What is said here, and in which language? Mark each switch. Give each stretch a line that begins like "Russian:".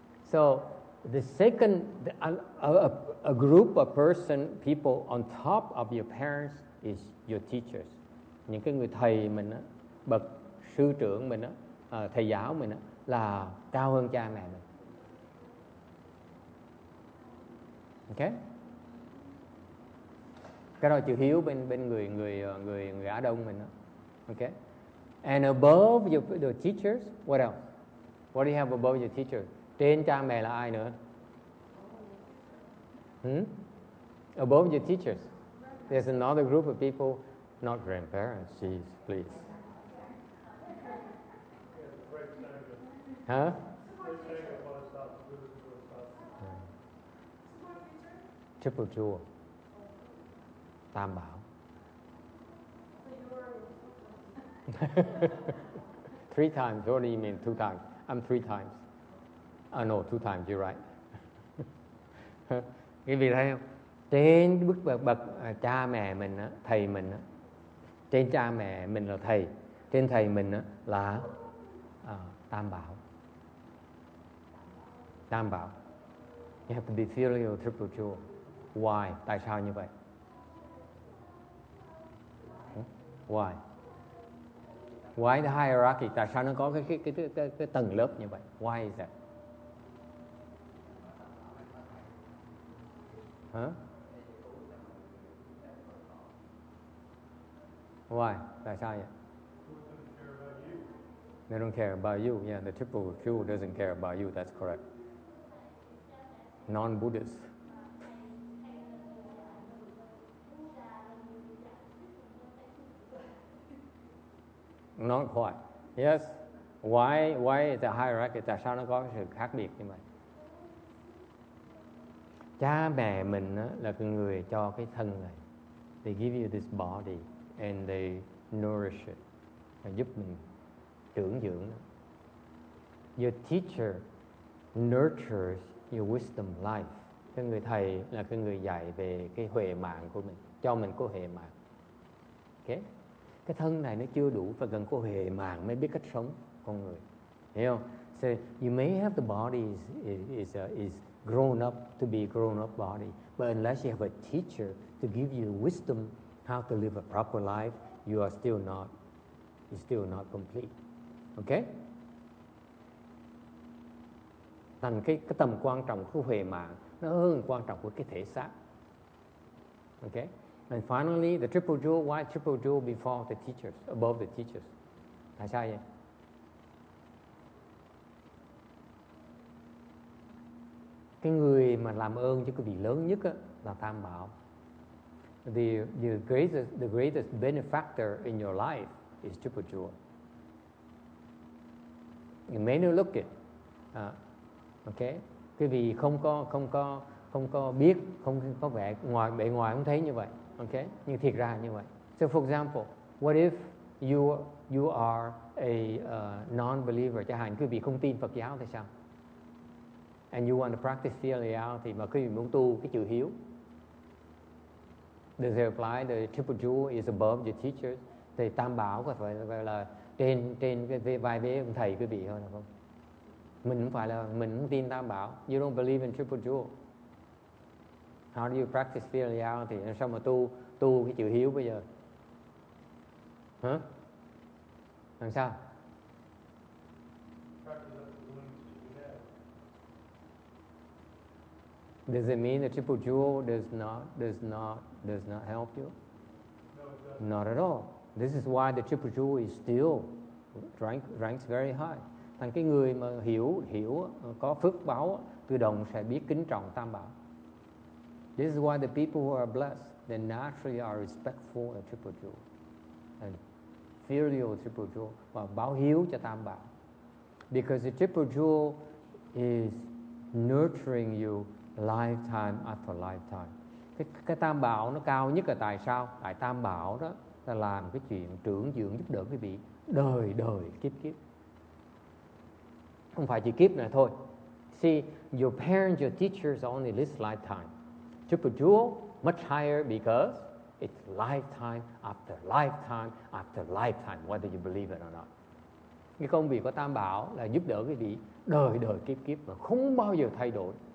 English: So the second, a group of people on top of your parents is your teachers.
Vietnamese: Những cái người thầy mình á, bậc sư trưởng mình á, thầy giáo mình á, là cao hơn cha mẹ mình.
English: Okay?
Vietnamese: Cái đó chữ hiếu bên người Á Đông mình đó.
English: Okay? And above your teachers, what else? What do you have above your teachers?
Vietnamese: Trên cha mẹ là ai nữa?
English: Above your teachers, there's another group of people, not grandparents. Jeez, please. Huh? Triple jewel. Tam bảo. 3 times. What do you mean 2 times? I'm 3 times. No, 2 times. You're right.
Vietnamese: Quý vị thấy không? Trên bậc cha mẹ mình á, thầy mình á, trên cha mẹ mình là thầy, trên thầy mình á, là tam bảo. Tam bảo.
English: You have to be filial triple jewel. Why?
Vietnamese: Tại sao như vậy?
English: Why? Why the hierarchy?
Vietnamese: Tại sao nó có cái tầng lớp như vậy?
English: Why is that? Huh? Why?
Vietnamese: Tại sao vậy?
English: They don't care about you. Yeah, the triple jewel doesn't care about you. That's correct. Non-Buddhist. Not quite. Yes. Why is the hierarchy?
Vietnamese: Tại sao nó có sự khác biệt như vậy? Cha mẹ mình là cái người cho cái thân này.
English: They give you this body and they nourish it.
Vietnamese: Và giúp mình trưởng dưỡng nó.
English: Your teacher nurtures your wisdom life.
Vietnamese: Cái người thầy là cái người dạy về cái huệ mạng của mình, cho mình có huệ mạng. Okay? Cái thân này nó chưa đủ, phải cần có huệ mạng mới biết cách sống con người. Hiểu không?
English: So you may have the body is grown up to be a grown up body, but unless you have a teacher to give you wisdom how to live a proper life, you're still not complete. Okay?
Vietnamese: Thành cái tầm quan trọng của huệ mạng nó hơn quan trọng của cái thể xác.
English: Okay? And finally, the triple jewel. Why triple jewel before the teachers, above the teachers?
Vietnamese: Tại sao vậy? Cái người mà làm ơn cho cái vị lớn nhất là Tam Bảo.
English: The greatest benefactor in your life is triple jewel. You may not look it.
Vietnamese: Okay? Cái vì không có biết, không có vẻ bề ngoài không thấy như vậy. Okay? Nhưng thiệt ra như vậy.
English: So for example, what if you are a non-believer,
Vietnamese: chẳng hạn quý vị không tin Phật giáo thì sao?
English: And you want to practice filiality,
Vietnamese: mà quý vị muốn tu cái chữ hiếu.
English: Does it apply? The triple jewel is above your teachers.
Vietnamese: Thì Tam Bảo có phải là trên cái vai vế ông thầy quý vị thôi là không? Mình không tin Tam Bảo.
English: You don't believe in triple jewel. How do you practice filiality?
Vietnamese: Sao mà tu cái chữ hiếu bây giờ? Hả? Làm sao?
English: Does it mean the triple jewel does not help you? No, not at all. This is why the triple jewel is still ranks very high.
Vietnamese: Thành cái người mà hiểu có phước báo tự động sẽ biết kính trọng tam bảo.
English: This is why the people who are blessed, they naturally are respectful of triple jewel and filial triple jewel,
Vietnamese: và báo hiếu cho tam bảo.
English: Because the triple jewel is nurturing you lifetime after lifetime.
Vietnamese: Cái tam bảo nó cao nhất là tại sao? Tại tam bảo đó là làm cái chuyện trưởng dưỡng giúp đỡ quý vị đời kiếp. Không phải chỉ kiếp này thôi.
English: See, your parents, your teachers only this lifetime. Triple jewel much higher because it's lifetime after lifetime after lifetime, whether you believe it or not.
Vietnamese: Cái công việc của tam bảo là giúp đỡ quý vị đời kiếp mà không bao giờ thay đổi.